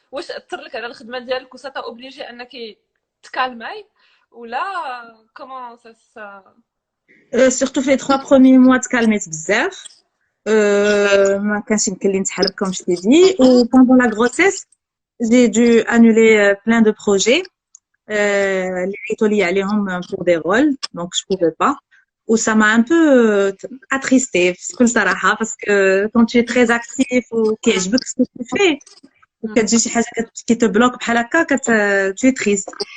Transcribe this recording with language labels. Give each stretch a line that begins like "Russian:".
Arabic: واش اثر لك على الخدمه ديالك و ساتا اوبليجي انك تكالماي ولا
French: comment ça Surtout في les 3 premiers mois
Arabic: تكالميت بزاف. ما كانش يمكن لي نتحرك
French: comme je t'ai dit. Ou pendant la grossesse, j'ai dû annuler plein de projets.
Arabic: اللي عيطوا لي عليهم
French: pour des rôles, donc je pouvais pas. Ou ça m'a un peu attristée
Arabic: بكل صراحة,
French: parce que quand tu es très actif ou كيعجبك ce que tu fais, وكتجي شي حاجة qui te bloque بحال هكا, tu es triste.